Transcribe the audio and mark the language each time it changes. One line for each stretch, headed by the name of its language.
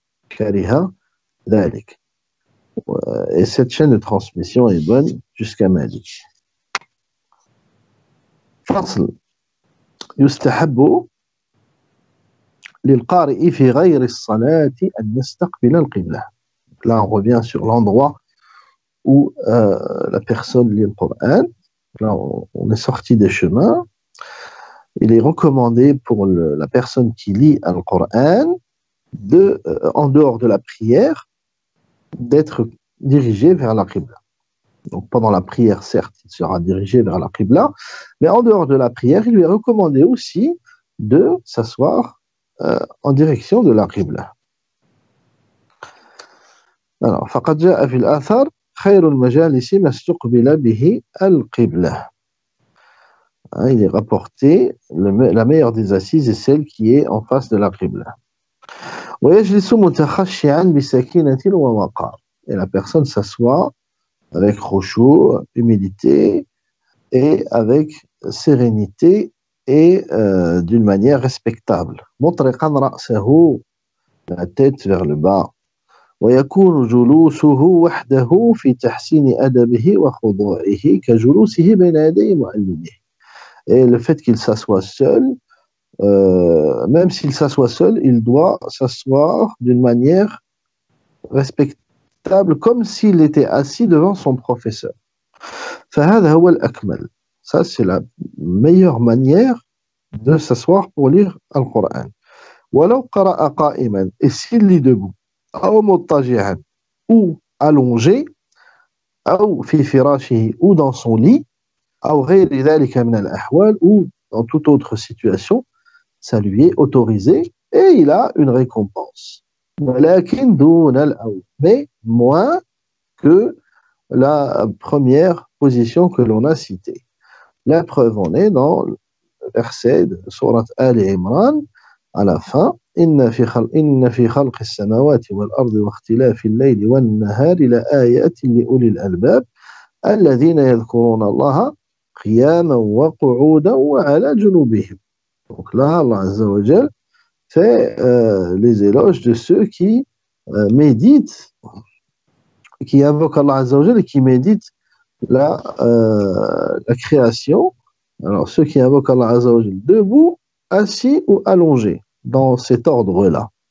Arabic: Kariha dhalik.
French: Et cette chaîne de transmission est bonne jusqu'à Malik.
Arabic: فصل يستحب للقارئ في غير الصلاة أن يستقبل القبلة.
French: Là, on revient sur l'endroit où la personne lit le Coran. Là, on est sorti des chemins. Il est recommandé pour la personne qui lit le Coran, en dehors de la prière, d'être dirigé vers la Qibla. Donc pendant la prière, certes, il sera dirigé vers la Qibla, mais en dehors de la prière, il lui est recommandé aussi de s'asseoir en direction de la Qibla. Alors,
Arabic: فقد جاء في الآثار خير المجالس ما استقبل به القبلة.
French: Il est rapporté, la meilleure des assises est celle qui est en face de la Qibla.
Arabic: ويجلس متخشعا بسكينة ووقار.
French: Et la personne s'assoit avec khushu', humilité et avec sérénité et d'une manière respectable.
Arabic: مطرقا رأسه,
French: la tête vers le bas.
Arabic: ويكون جلوسه وحده في تحسين أدبه وخضوعه كجلوسه بين يدي معلمه.
French: Et le fait qu'il s'assoie seul, même s'il s'assoit seul, il doit s'asseoir d'une manière respectable, comme s'il était assis devant son professeur.
Arabic: فهذا هو الأكمل.
French: Ça, c'est la meilleure manière de s'asseoir pour lire le Coran.
Arabic: ولو قرأ قائما,
French: et s'il lit debout,
Arabic: أو مضطجعا,
French: ou allongé,
Arabic: أو في فراشه,
French: ou dans son lit,
Arabic: أو غير ذلك من الأحوال,
French: ou dans toute autre situation, ça lui est autorisé et il a une récompense.
Arabic: ولكن دون الأول,
French: mais moins que la première position que l'on a citée. La preuve en est dans le verset de sourate Ali Imran à la fin.
Arabic: إن في خلق السماوات والأرض واختلاف الليل والنهار لآيات لأولي الألباب الذين يذكرون الله قياما وقعودا وعلى جنوبهم.
French: Donc là, Allah Azza wa Jal fait les éloges de ceux qui méditent, qui invoquent Allah Azza wa Jal et qui méditent la création. Alors ceux qui invoquent Allah Azza wa Jal debout, assis ou allongés, dans cet ordre-là.